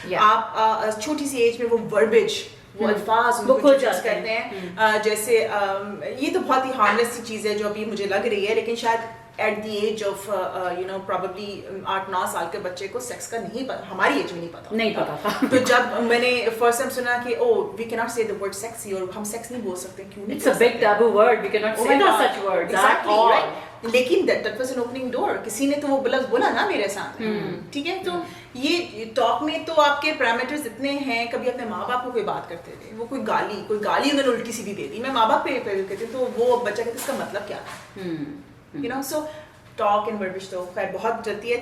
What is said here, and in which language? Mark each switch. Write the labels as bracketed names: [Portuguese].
[Urdu] آپ چھوٹی سی ایج میں وہ وربیج, وہ الفاظ وہ انٹروڈیوس کرتے ہیں, جیسے یہ تو بہت ہی ہارملیس سی چیز ہے جو ابھی مجھے لگ رہی ہے, لیکن شاید [English] at the age of probably [Urdu] 8-9 سال کے بچے کو سیکس کا نہیں پتا, ہماری ایج میں نہیں پتا تھا. تو جب میں نے فرسٹ ٹائم سنا کہ [English] we can not say the word sexy, [Urdu] اور ہم سیکس نہیں بول سکتے, کیوں نہیں, [English] It's a big taboo word. We cannot say such words at all. [Urdu] لیکن [English] that was an opening door. [Urdu] کسی نے تو وہ لفظ بولا نا میرے سامنے, ٹھیک ہے. تو یہ ٹاک میں تو آپ کے پیرامیٹرز اتنے ہیں. کبھی اپنے ماں باپ کو کوئی بات کرتے تھے, وہ کوئی گالی انہوں نے الٹی سیدھی دے دی, میں ماں باپ پہ کہتی تو وہ بچہ کہتے اس کا مطلب کیا تھا, [English] so talk and verbiage [Urdu] تو خیر بہت چلتی ہے.